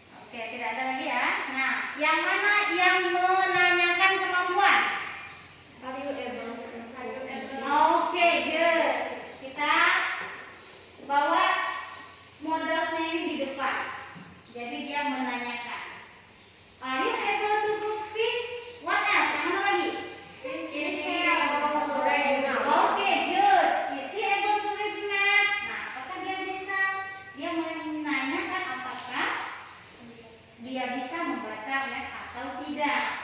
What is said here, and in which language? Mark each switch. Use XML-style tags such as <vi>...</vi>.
<id>Oke, tidak ada lagi ya. Nah, yang mana yang menanyakan kemampuan?</id> <en>Are you able to? Oke, good.</en> <id>Kita bawa modelsnya ini di depan. Jadi dia menanyakan.</id> <en>Are you able to cook fish? What else?</en> <id>Yang mana lagi?</id> <en>Is he able to read the map? Oke, good. Is he able to read the map?</en> <id>Nah, apakah dia bisa? Dia menanyakan apakah dia bisa membaca map atau tidak.</id>